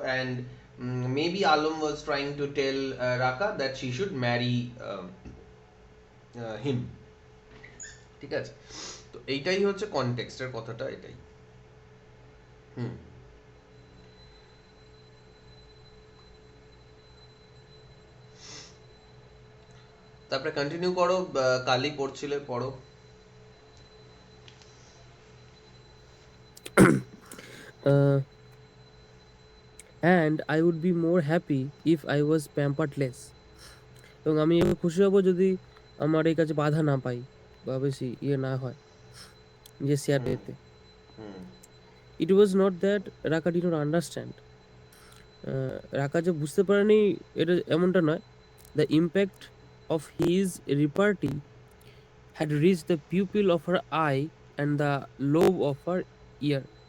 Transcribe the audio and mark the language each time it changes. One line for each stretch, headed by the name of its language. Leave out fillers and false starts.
English: And maybe Alam was trying to tell Raka that she should marry him.
Bangla: ঠিক আছে, তো এইটাই হচ্ছে কনটেক্সটের কথাটা, এটাই। তারপরে কন্টিনিউ করো, কালি পড়ছিলে, পড়ো।
English: And I would be more happy if I was pampered less.
Bangla: এবং আমি খুশি হব যদি আমার এই কাজে বাধা না পাই বা বেশি না হয় যে শেয়ার পেতে।
English: It was not that Raka did not understand.
Bangla: রাকা যে বুঝতে পারেনি এটা এমনটা নয়।
English: The impact of his repartee had reached the pupil of her eye and the lobe of her ear.